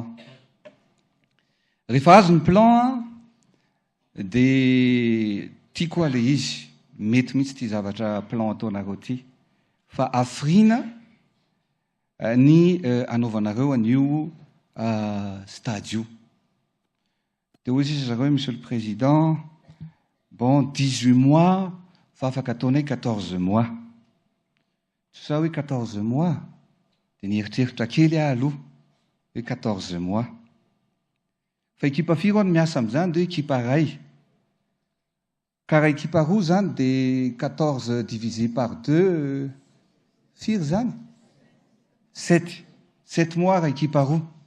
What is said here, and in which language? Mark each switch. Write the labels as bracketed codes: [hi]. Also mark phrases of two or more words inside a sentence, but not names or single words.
[mg] Rehefa azo ny plan, dia tia koa le izy, mety mihitsy ty zavatra plan ataonareo ty, fa afrina ny anaovanareo an'io stade io. Dia hoy izy zareo, [fr] monsieur le président, bon 18 mois [mg] fa afaka ataonay [fr] 14 mois. [mg] Tsy sa hoe 14 mois dia nieritreritra kely aho aloha hoe 14 mois. Fa ekipa firy ao no miasa amin'izany dia ekipa ray. Ka raha ekipa roa zany dia 14 [fr] divisé par [mg] 2 firy zany 7 mois raha ekipa roa.